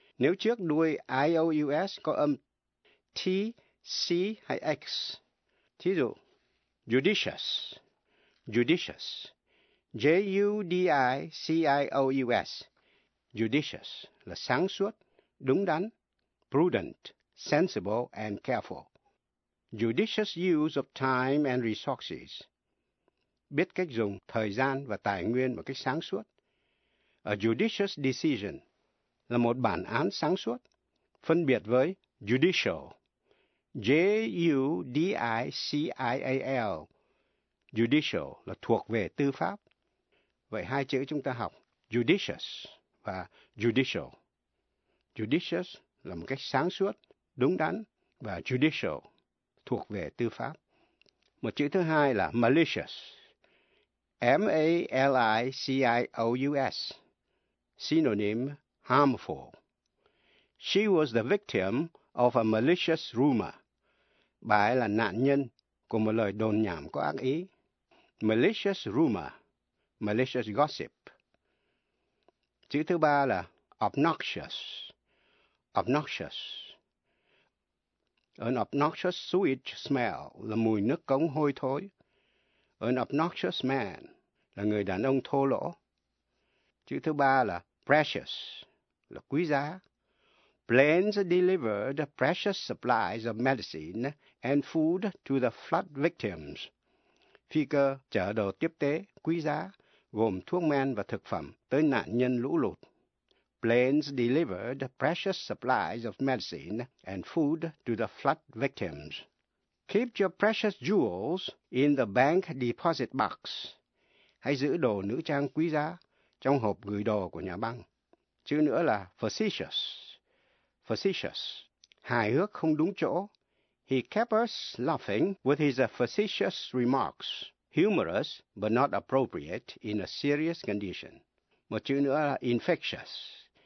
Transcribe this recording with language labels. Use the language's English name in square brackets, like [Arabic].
[Vietnamese] Nếu trước đuôi IOUS có âm T, C hay X, thí dụ judicious, judicious, J-U-D-I-C-I-O-U-S, judicious là sáng suốt. Đúng đắn, [English] prudent, sensible and careful. Judicious use of time and resources. [Vietnamese] Biết cách dùng thời gian và tài nguyên một cách sáng suốt. [English] A judicious decision [Vietnamese] là một bản án sáng suốt, phân biệt với judicial. J-U-D-I-C-I-A-L. Judicial là thuộc về tư pháp. Vậy hai chữ chúng ta học, judicious và judicial. Judicious là một cách sáng suốt, đúng đắn, và judicial, thuộc về tư pháp. Một chữ thứ hai là malicious. [English] malicious, synonym harmful. She was the victim of a malicious rumor. [Vietnamese] Bà ấy là nạn nhân của một lời đồn nhảm có ác ý. [English] Malicious rumor, malicious gossip. [Vietnamese] Chữ thứ ba là obnoxious, obnoxious. [English] An obnoxious sewage smell [Vietnamese] là mùi nước cống hôi thối. [English] An obnoxious man [Vietnamese] là người đàn ông thô lỗ. Chữ thứ ba là precious, là quý giá. [English] Planes delivered precious supplies of medicine and food to the flood victims. [Vietnamese] Phi cơ chở đồ tiếp tế quý giá, gồm thuốc men và thực phẩm tới nạn nhân lũ lụt. [English] Planes delivered precious supplies of medicine and food to the flood victims. Keep your precious jewels in the bank deposit box. [Vietnamese] Hãy giữ đồ nữ trang quý giá trong hộp gửi đồ của nhà băng. Chữ nữa là facetious. Facetious. Hài hước không đúng chỗ. [English] He kept us laughing with his facetious remarks. Humorous but not appropriate in a serious condition. [Vietnamese] Một chữ nữa là infectious.